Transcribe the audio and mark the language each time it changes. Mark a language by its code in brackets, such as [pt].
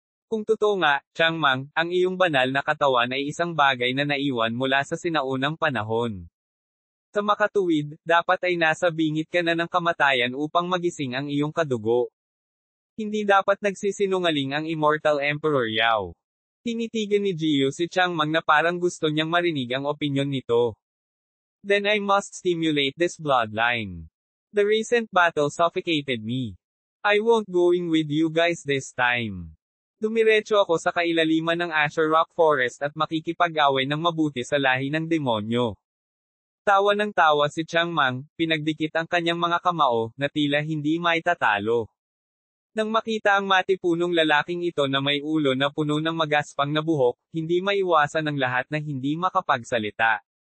[tl] Kung totoo nga, Changmang, ang iyong banal na katawan ay isang bagay na naiwan mula sa sinaunang panahon. Sa makatuwid, dapat ay nasa bingit ka na ng kamatayan upang magising ang iyong kadugo. Hindi dapat nagsisinungaling ang Immortal Emperor Yao. Tinitigan ni Jiyu si Changmang na parang gusto niyang marinig ang opinyon nito. [en] Then I must stimulate this bloodline. The recent battle suffocated me. I won't going with you guys this time. [tl] Dumiretso ako sa kailaliman ng Asher Rock Forest at makikipag-away ng mabuti sa lahi ng demonyo. Tawa ng tawa si Chiang Mang, pinagdikit ang kanyang mga kamao, na tila hindi maitatalo. Nang makita ang matipunong lalaking ito na may ulo na puno ng magaspang na buhok, hindi maiwasan ng lahat na hindi makapagsalita.